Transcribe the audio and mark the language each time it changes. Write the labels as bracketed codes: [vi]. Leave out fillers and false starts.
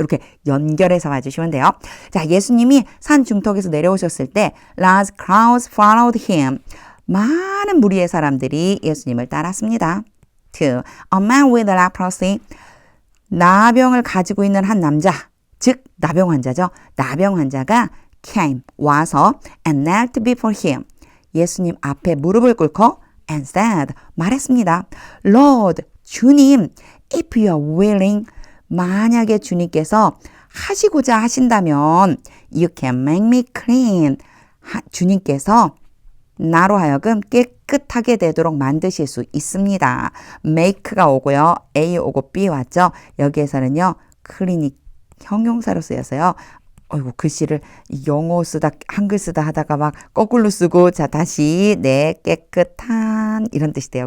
[ko] 이렇게 연결해서 봐주시면 돼요. 자, 예수님이 산 중턱에서 내려오셨을 때 [en] large crowds followed him. [ko] 많은 무리의 사람들이 예수님을 따랐습니다. [en] 2. A man with leprosy. [ko] 나병을 가지고 있는 한 남자, 즉 나병 환자죠. 나병 환자가 [en] came, [ko] 와서 [en] and knelt before him. [ko] 예수님 앞에 무릎을 꿇고 [en] and said, [ko] 말했습니다. [en] Lord, [ko] 주님, [en] if you are willing, [ko] 만약에 주님께서 하시고자 하신다면 [en] you can make me clean. [ko] 주님께서 나로 하여금 깨끗하게 되도록 만드실 수 있습니다. make가 오고요. A 오고 B 왔죠. 여기에서는요. clean이 형용사로 쓰여서요. 어이구, 글씨를 영어 쓰다 한글 쓰다 하다가 막 거꾸로 쓰고 자 다시 깨끗한 이런 뜻이 돼요.